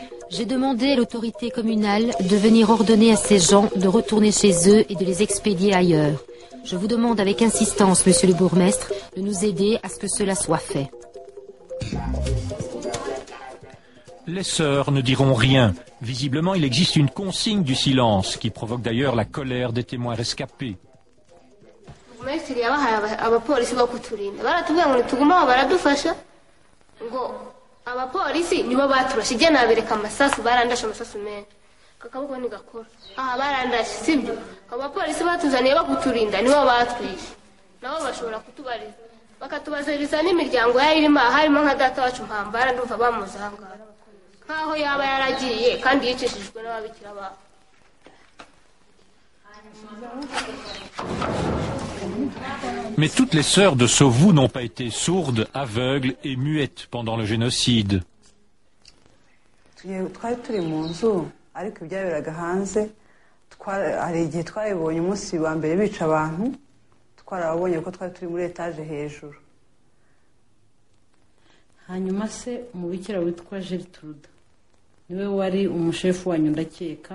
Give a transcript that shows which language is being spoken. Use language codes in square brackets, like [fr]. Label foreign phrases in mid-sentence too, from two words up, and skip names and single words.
[fr] J'ai demandé à l'autorité communale de venir ordonner à ces gens de retourner chez eux et de les expédier ailleurs. Je vous demande avec insistance, monsieur le bourgmestre, de nous aider à ce que cela soit fait. Les sœurs ne diront rien. Visiblement, il existe une consigne du silence qui provoque d'ailleurs la colère des témoins rescapés. [rw] abapolisi nibo baturashe ijya nabereka amasasu barandashe amasasu menshi kakaboko nigakora barandashe sibyo abapolisi batuzaniye bakuturinda nibo batwishe nabo bashobora kutubariza bakatubaziriza n'imiryango yarimo harimo nka data wacu mpambara ndumva bamuzangara nkaho yaba yaragiye kandi yicishijwe n'ababikira babo. [fr] Mais toutes les sœurs de Sauvou n'ont pas été sourdes, aveugles et muettes pendant le génocide. [rw] Twari turi mu nzu ariko ibyaberaga hanze hari igihe twabibonye umunsi wa mbere bica abantu twarabonye ko twari turi muri etaje hejuru. Hanyuma se umubikira witwa Gertrude niwe wari umushefu wanyu ndakeka.